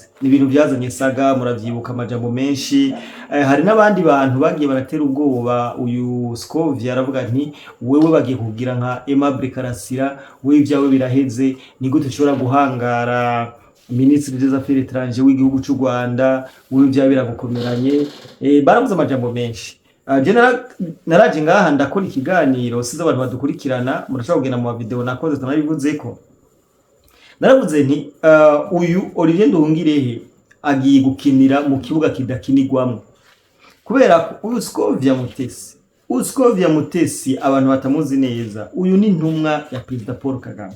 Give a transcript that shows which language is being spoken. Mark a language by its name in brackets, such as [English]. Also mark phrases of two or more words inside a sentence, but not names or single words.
[Rundi] Ni ibintu byazanye saga muravyibuka amajambo menshi. Hari n'abandi bantu bagiye baratera ubwoba uyu Scovia aravuga nti wewe bagiye kugira nka Aimable Karasira wewe ivyawe biraheze ni gute ushobora guhangara [French] Ministre des Affaires étrangères [Rundi] w'igihugu cy'u Rwanda wewe ivyawe biragukomeranye. Baravuze amajambo menshi. Naraje ngaha ndakora ikiganiro size abantu badukurikirana murashobora kugenda mu video nakoze tunabivuze ko naravuze nti uyu Olivier Nduhungirehe agiye gukinira mu kibuga kidakinirwamo kubera ko uyu Scovia Mutesi abantu batamuzi neza uyu ni ntumwa ya Perezida Paul Kagame.